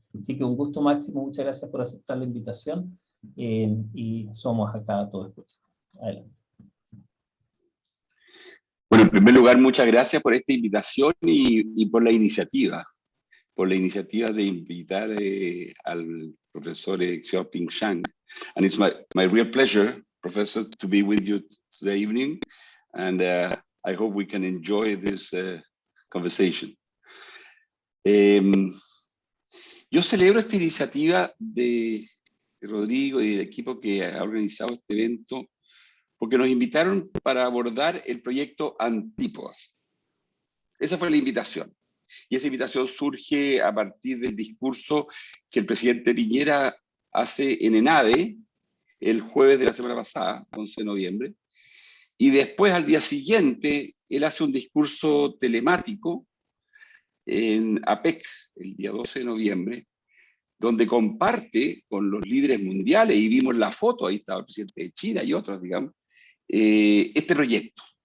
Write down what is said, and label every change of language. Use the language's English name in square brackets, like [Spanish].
[Spanish] Así que un gusto, Máximo, muchas gracias por aceptar la invitación y somos acá todos escuchando. Adelante. Bueno, en primer lugar, muchas gracias por esta invitación y por la iniciativa de invitar al profesor Xiaoping Zhang. [English] And it's my real pleasure, Professor, to be with you today evening, and I hope we can enjoy this conversation. [Spanish] Yo celebro esta iniciativa de Rodrigo y del equipo que ha organizado este evento, porque nos invitaron para abordar el proyecto Antípodas. Esa fue la invitación. Y esa invitación surge a partir del discurso que el presidente Piñera hace en ENADE el jueves de la semana pasada, 11 de noviembre, y después al día siguiente él hace un discurso telemático en APEC, el día 12 de noviembre, donde comparte con los líderes mundiales, y vimos la foto, ahí estaba el presidente de China y otros, digamos, este proyecto.